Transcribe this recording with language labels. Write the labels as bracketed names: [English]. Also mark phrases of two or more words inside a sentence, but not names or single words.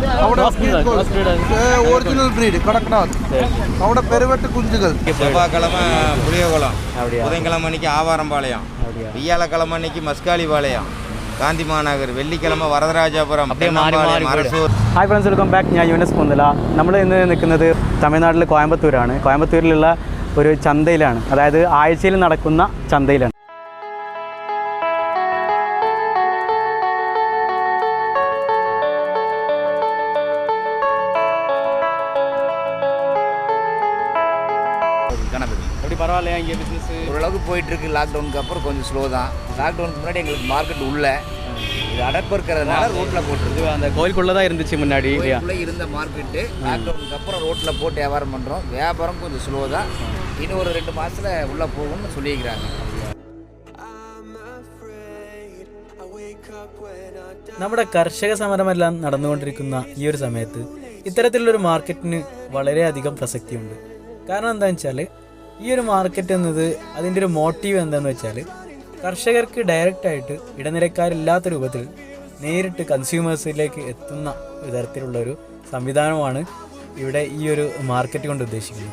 [English] original breed [Malayalam] கடக்நாத். അവട പെരുവെട്ട് കുഞ്ചുകൾ. [Tamil] செவ்வாய்க்கிழமை புளியகுளம், புதன்கிழமை அன்னைக்கு ஆவாரம்பாளையம், வியாழக்கிழமை அன்னைக்கு மஸ்காலிபாளையம், ഗാന്ധി മാനഗർ, വെള്ളിക്കിഴമ വരദരാജപുരം, മറസൂർ. [English] Hi friends, welcome back. ഞാൻ യുനസ് പൊന്തല. [Malayalam] നമ്മൾ ഇന്ന് നിൽക്കുന്നത് തമിഴ്നാട്ടിലെ കോയമ്പത്തൂരാണ്. കോയമ്പത്തൂരിലുള്ള ഒരു ചന്തയിലാണ്, അതായത് ആഴ്ചയിൽ നടക്കുന്ന ചന്തയിലാണ്. [Tamil] எப்படி பரவாயில்லையா இங்கே பிஸ்னஸ்? ஓரளவுக்கு போயிட்டுருக்கு. லாக்டவுனுக்கு அப்புறம் கொஞ்சம் ஸ்லோ தான். லாக்டவுனுக்கு முன்னாடி எங்களுக்கு மார்க்கெட் உள்ள இது அடைப்பு இருக்கிறதுனால ரோட்டில் போட்டுருக்கு. அந்த கோயிலுக்குள்ளே தான் இருந்துச்சு முன்னாடி, கோயிலுக்குள்ளே இருந்த மார்க்கெட்டு லாக்டவுனுக்கு அப்புறம் ரோட்டில் போட்டு வியாபாரம் பண்ணுறோம். வியாபாரம் கொஞ்சம் ஸ்லோ தான். இன்னும் ஒரு 2 மாதத்தில் உள்ளே போகும்னு சொல்லியிருக்கிறாங்க. [Malayalam] നമ്മുടെ കർഷക സമരമെല്ലാം നടന്നുകൊണ്ടിരിക്കുന്ന ഈ ഒരു സമയത്ത് ഇത്തരത്തിലുള്ളൊരു മാർക്കറ്റിന് വളരെയധികം പ്രസക്തിയുണ്ട്. കാരണം എന്താണെന്ന് വെച്ചാൽ, ഈ ഒരു മാർക്കറ്റ് എന്നത് അതിൻ്റെ ഒരു മോട്ടീവ് എന്താണെന്ന് വെച്ചാൽ, കർഷകർക്ക് ഡയറക്റ്റായിട്ട് ഇടനിലക്കാരില്ലാത്ത രൂപത്തിൽ നേരിട്ട് കൺസ്യൂമേഴ്സിലേക്ക് എത്തുന്ന തരത്തിലുള്ളൊരു സംവിധാനമാണ് ഇവിടെ ഈ ഒരു മാർക്കറ്റ് കൊണ്ട് ഉദ്ദേശിക്കുന്നത്.